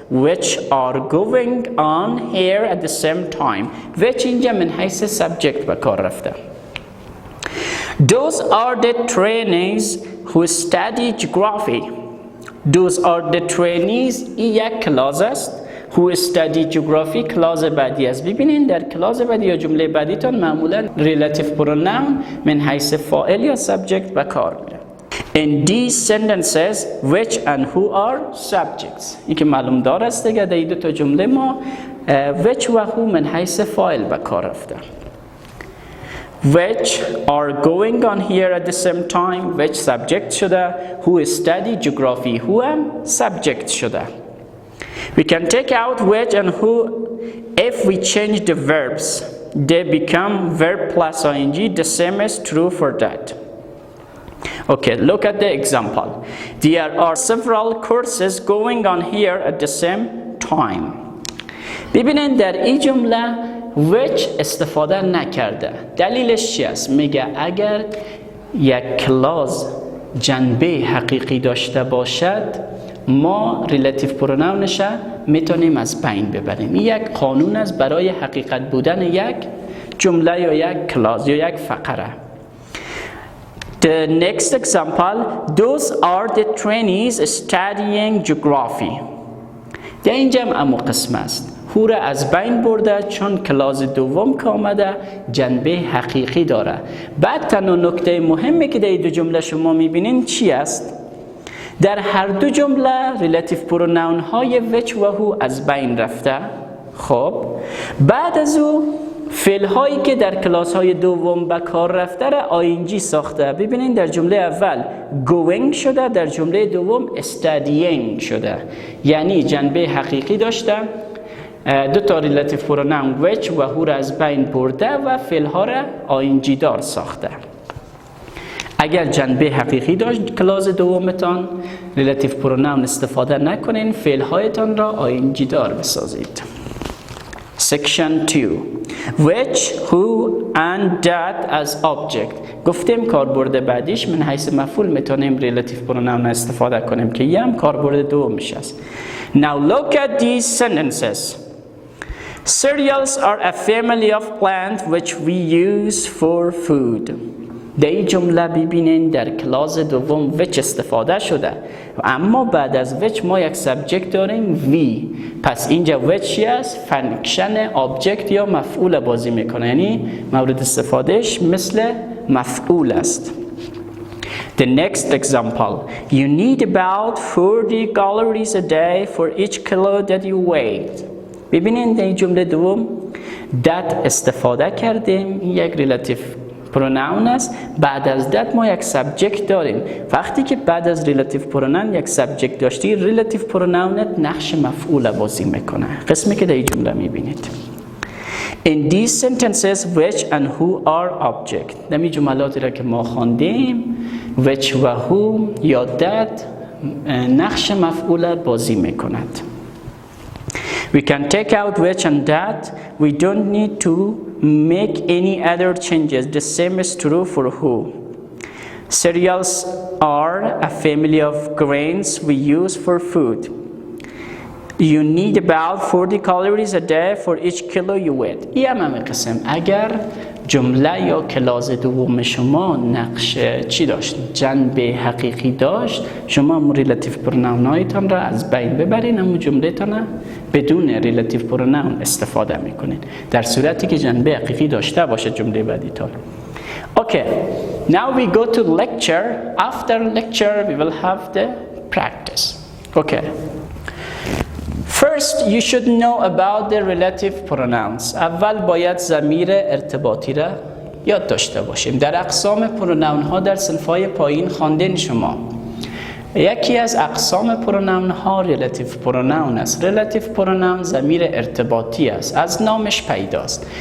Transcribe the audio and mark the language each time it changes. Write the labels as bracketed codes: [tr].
[en] which are going on here at the same time. [fa] which اینجا من حیث subject به کار رفته. [en] Those are the trainees who study geography. Those are the trainees [fa] این یک کلاز است. [en] who study geography [fa] کلاز بعدی است. ببینین در کلاز بعدی یا جمله بعدی تان معمولا relative pronoun من حیث فاعل یا subject به کار میره. [en] In these sentences which and who are subjects. [fa] این که معلوم دار است دیگه در دو تا جمله ما which و who من حیث فاعل به کار رفته. [en] which are going on here at the same time. [fa] which subject شده. [en] who study geography. [fa] who هم subject شده. [en] We can take out which and who if we change the verbs. They become verb plus ing. The same is true for that. Okay, look at the example. There are several courses going on here at the same time. [fa] ببینید در این جمله which استفاده نکرده. دلیلش چی است؟ میگه اگر یک کلاس جنبه حقیقی داشته باشد ما ریلیتیو پروناونش میتونیم از بین ببریم. این یک قانون است برای حقیقت بودن یک جمله یا یک کلاس یا یک فقره. [en] The next example, those are the trainees studying geography. [fa] در اینجا هم قسم است. هو را از بین برده چون کلاس دوم که آمده جنبه حقیقی داره. بعد تنها نکته مهمی که در دو جمله شما میبینین چی است؟ در هر دو جمله ریلیتیو پروناون های which و who از بین رفته. خب بعد از او فعل هایی که در کلاس های دوم به کار رفته را ing ساخته. ببینید در جمله اول going شده، در جمله دوم studying شده، یعنی جنبه حقیقی داشته. دو تا ریلیتیو پروناون which و who را از بین برده و فعل ها را ing دار ساخته. اگر جنبه حقیقی داشت کلاس دومتان ریلیتیو پروناون استفاده نکنین، فعل هایتان را ing دار بسازید. [en] Section 2 which, who and that as object. [fa] گفتیم کاربرد بعدیش من حیث مفعول میتونیم ریلیتیو پروناون استفاده کنیم که یه هم کاربرد دومش است. [en] Now look at these sentences. Cereals are a family of plants which we use for food. [fa] در این جمله ببینین در کلاس دوم which استفاده شده اما بعد از which ما یک سابجکت داریم we. پس اینجا which است فانکشن آبجکت یا مفعول بازی میکنه، یعنی مورد استفادهش مثل مفعول است. [en] The next example, you need about 40 calories a day for each kilo that you weigh. [fa] ببینین در این جمله دوم that استفاده کردیم، این یک ریلیتیو پروناون است. بعد از that ما یک سابجکت داریم. وقتی که بعد از ریلیتیو پروناون یک سابجکت داشتی ریلیتیو پروناونت نقش مفعول بازی میکنه، قسمی که در این جمله میبینید. [en] In these sentences which and who are object. [fa] نمی جملاتی را که ما خواندیم which و who یا that نقش مفعول بازی میکند. [en] We can take out which and that. We don't need to make any other changes. The same is true for who. Cereals are a family of grains we use for food. You need about 40 calories a day for each kilo you eat. [fa] این همه قسم اگر جمله یا کلاس دوم شما نقش چی داشت؟ جنبه حقیقی داشت، شما ریلیتیو پروناون هایتان را از بین ببرین اما جمله تان بدون ریلیتیو پروناون استفاده میکنین در صورتی که جنبه حقیقی داشته باشه جمله بعدی تان. [en] Okay, now we go to lecture. After lecture we will have the practice. Okay. First, you should know about the relative pronouns. [fa] اول باید ضمیر ارتباطی را یاد داشته باشیم. در اقسام پروناون ها در صنف‌های پایین خواندین شما. یکی از اقسام پروناون ها ریلیتیو پروناون است. ریلیتیو پروناون ضمیر ارتباطی است، از نامش پیداست.